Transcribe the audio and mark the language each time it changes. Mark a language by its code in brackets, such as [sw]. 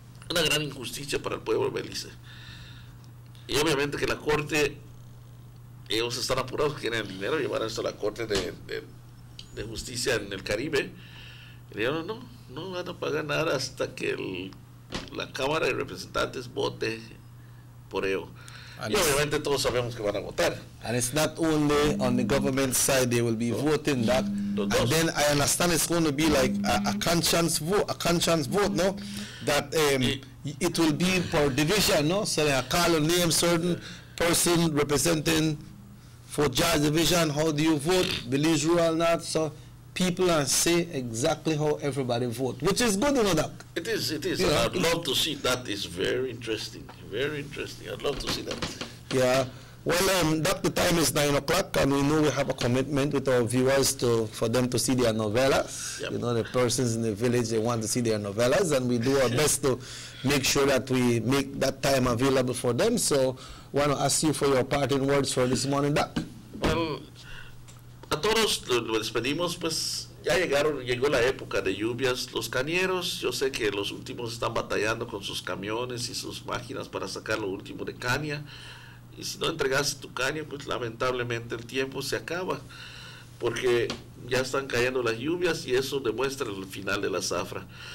[es] Una gran injusticia para el pueblo de Belice. Y obviamente que la corte, ellos están apurados, quieren el dinero, llevar esto a la corte de justicia en el Caribe. Y dijeron, no van a pagar nada hasta que la Cámara de Representantes vote por ello. Y obviamente todos sabemos que van a votar. [en] And it's not only on the government side they will be voting that, and then I understand it's going to be like a conscience vote, no? That it will be per division, no? So they call a name certain person representing for Judge Division. How do you vote? Belize Rural not. So people and say exactly how everybody vote, which is good, Doc. It is. Yeah. I'd love to see that. Is very interesting. Very interesting. I'd love to see that. Yeah. Well, Doc, the time is 9 o'clock, and we know we have a commitment with our viewers for them to see their novellas. Yep. You know, the persons in the village, they want to see their novellas, and we do our best to make sure that we make that time available for them. So, I want to ask you for your parting words for this morning, Doc. Well, [es] a todos los despedimos, pues ya llegó la época de lluvias. Los cañeros, yo sé que los últimos están batallando con sus camiones y sus máquinas para sacar lo último de caña. Y si no entregaste tu caña, pues lamentablemente el tiempo se acaba, porque ya están cayendo las lluvias y eso demuestra el final de la zafra.